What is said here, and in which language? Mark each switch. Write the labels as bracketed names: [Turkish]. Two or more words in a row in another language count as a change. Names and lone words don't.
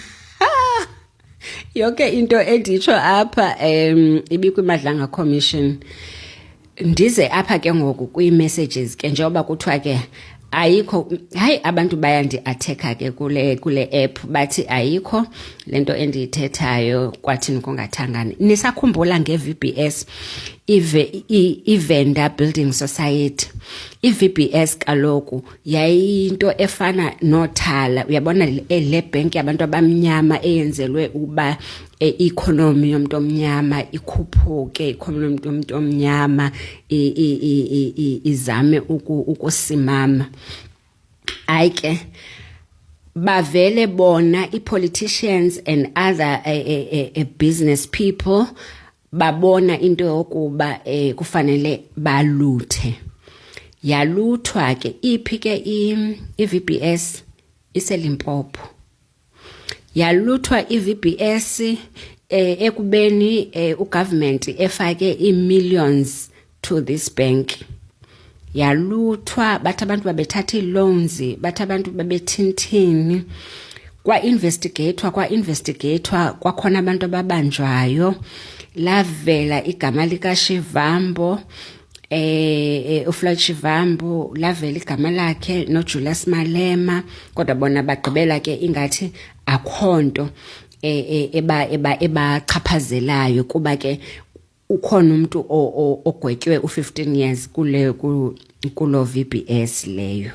[Xhosa] Yonke into enditsho apha ibikwiMadlanga Commission. Ndize apha ke ngoku kwi-messages ke njengoba kuthiwa ke ayikho. Hayi abantu bayandi-atheka ke kule app bathi ayikho lento endiyithethayo kwathini kungathangani. Nisakhumbula nge-VBS i-Vendor Building Society. I-VBS kaloku yayinto efana nothala. Uyabona le bank yabantu abamnyama eyenzelwe uba i-economy yomuntu omnyama ikhuphuke, i-economy yomuntu omnyama izame ukusimama. Hayi ke bavele bona [English] i-politicians and other business people [Xhosa] babona into yokuba kufanele baluthe. Yaluthwa ke iphi ke i-VBS iseLimpopo. Yaluthwa i-VBS ekubeni ugovernment efake i-millions [English] to this bank. [Xhosa] Yaluthwa bathi abantu babethatha i-loans, bathi abantu babethinthini. Kwa-investigator kwakhona abantu ababanjwayo. Lavela igama likaShivambo. uFloyd Shivambu lavela igama lakhe noJulius Malema kodwa bona bagqibela ke ingathi akhonto ebachaphazelayo kuba ke ukhona umuntu ogwetywe u15 years kulo VBS leyo.